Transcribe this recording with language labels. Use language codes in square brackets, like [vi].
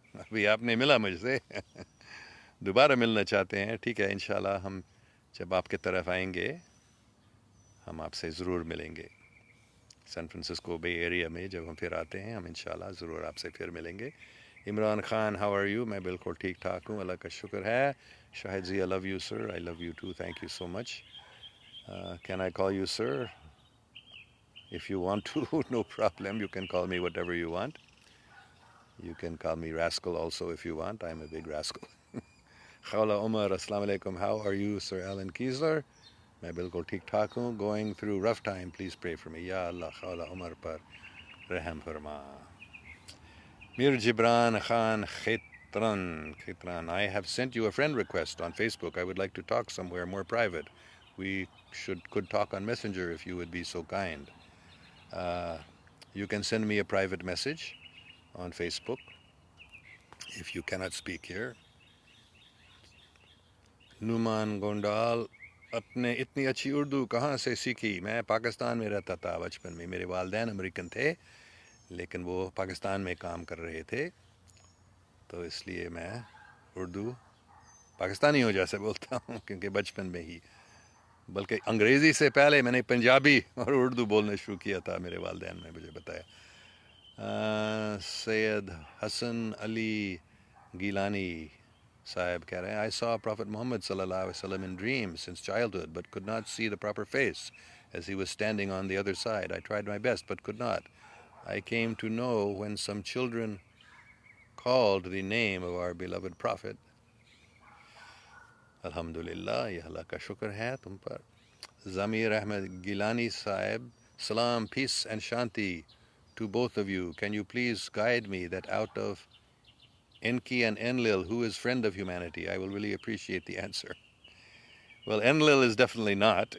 [ur] ابھی آپ نے ملا مجھ سے، دوبارہ ملنا چاہتے ہیں، ٹھیک ہے، انشاءاللہ ہم جب آپ کے طرف آئیں گے ہم آپ سے ضرور ملیں گے. سین فرانسسکو بے ایریا میں جب ہم پھر آتے ہیں، ہم انشاءاللہ ضرور آپ سے پھر ملیں گے. Imran Khan, [en] how are you, [ur] میں بالکل ٹھیک ٹھاک ہوں، اللہ کا شکر ہے. [en] Shahid Zia, love you sir, I love you too, thank you so much. Can I call you sir? If you want to, no problem. You can call me whatever you want. You can call me rascal also if you want. I'm a big rascal. Khawla Umar, Assalamu alaikum. How are you, Sir Alan Kiesler? [ur] میں بالکل ٹھیک ٹھاک ہوں. [en] Going through rough time, please pray for me. [ur] یا اللہ خولہ عمر پر رحم فرما. [en] Mir Jibran Khan Khitran, I have sent you a friend request on Facebook. I would like to talk somewhere more private. We could talk on Messenger if you would be so kind. You can send me a private message on Facebook if you cannot speak here. [ur] Noman گونڈال، اپنے اتنی اچھی اردو کہاں سے سیکھی؟ میں پاکستان میں رہتا تھا بچپن میں، میرے والدین امریکن تھے لیکن وہ پاکستان میں کام کر رہے تھے، تو اس لیے میں اردو پاکستانی ہو جیسے بولتا ہوں، کیونکہ بچپن میں ہی، بلکہ انگریزی سے پہلے میں نے پنجابی اور اردو بولنا شروع کیا تھا، میرے والدین نے مجھے بتایا. [en] سید حسن علی گیلانی صاحب [ur] کہہ رہے ہیں [en] I saw Prophet Muhammad sallallahu alaihi wasallam in dreams since childhood but could not see the proper face as he was standing on the other side. I tried my best but could not. I came to know when some children called the name of our beloved Prophet. [ur] Alhamdulillah, یہ اللہ کا شکر ہے تم پر. [en] Zamir Ahmed Gilani Sahib, Salam, peace and shanti to both of you. Can you please guide me that out of Enki and Enlil, who is friend of humanity? I will really appreciate the answer. Well, Enlil is definitely not.